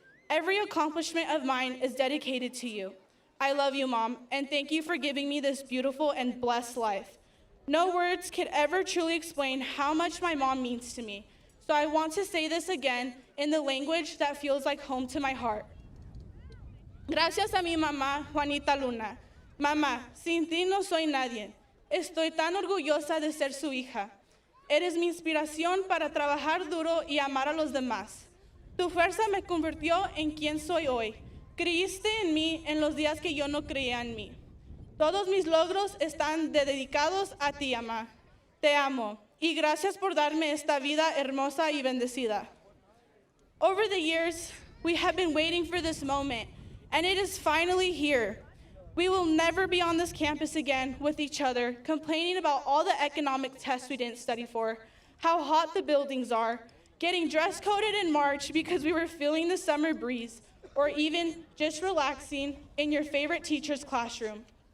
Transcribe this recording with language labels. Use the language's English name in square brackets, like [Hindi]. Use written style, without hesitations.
[English] Every accomplishment of mine is dedicated to you. I love you, Mom, and thank you for giving me this beautiful and blessed life. No words could ever truly explain how much my mom means to me. So I want to say this again in the language that feels like home to my heart. [Spanish] Gracias a mi mamá, Juanita Luna. Mamá, sin ti no soy nadie. Estoy tan orgullosa de ser su hija. Eres mi inspiración para trabajar duro y amar a los demás. Tu fuerza me convirtió en quien soy hoy. Creíste en mí en los días que yo no creía en mí. Todos mis logros están dedicados a ti, mamá. Te amo. Y gracias por darme esta vida hermosa y bendecida. [English] Over the years, we have been waiting for this moment, and it is finally here. We will never be on this campus again with each other, complaining about all the economic tests we didn't study for, how hot the buildings are, getting dress coded in March because we were feeling the summer breeze, or even just relaxing in your favorite teacher's classroom.